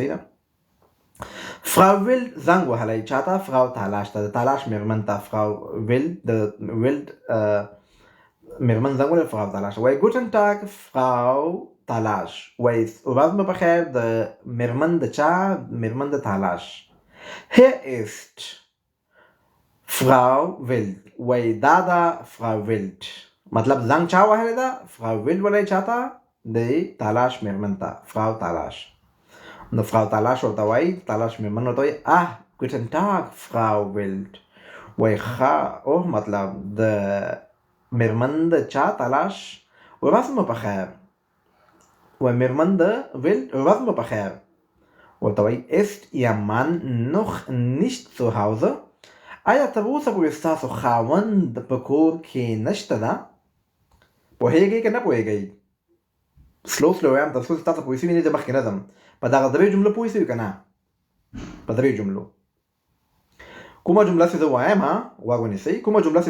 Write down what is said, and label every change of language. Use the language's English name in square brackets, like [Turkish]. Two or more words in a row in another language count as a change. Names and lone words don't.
[Pashto] صحیح ده؟ فراو ویلډ زنګ وهلی چاته؟ فراو تالاش ته، د تالاش مېرمن ته. فراو ویلډ د ویلډ مېرمن زنګ وهلی فراو تالاش. وایي [German] Guten Tag [Pashto] فراو تالاش. وایي ورځ مو بخیر د مېرمن د چا؟ مېرمن د تالاش. [German] hier ist فراو ویلډ. [Pashto] وایي دا ده فراو ویلډ. مطلب زنګ چا وهلی ده؟ فراو ویلډ وهلی چاته؟ د تالاش مېرمن ته، فراو تالاش. نو فراو تالاش ورته وایي، تالاش مېرمن ورته وایي [German] Guten Tag [Pashto] فراو ویلډ. وای ښه اوه مطلب د میرمن د چا تلاش ورځ مو په خیر وای میرمن د ولد ورځ مو په خیر ورته وایي [German] ist ihr Mann noch nicht zu Hause [Pashto] آیا تر اوسه پورې ستاسو خاوند په کور کې نشته ده پوهېږئ که نه پوهېږئ سلو وایم تر څو چې تاسو پوه شوي نه مخکې نه ځم په دغه درې جملو پوه شوي که نه په درې جملو کومه جمله چې زه وایم غوږ ونیسئ کومه جمله چې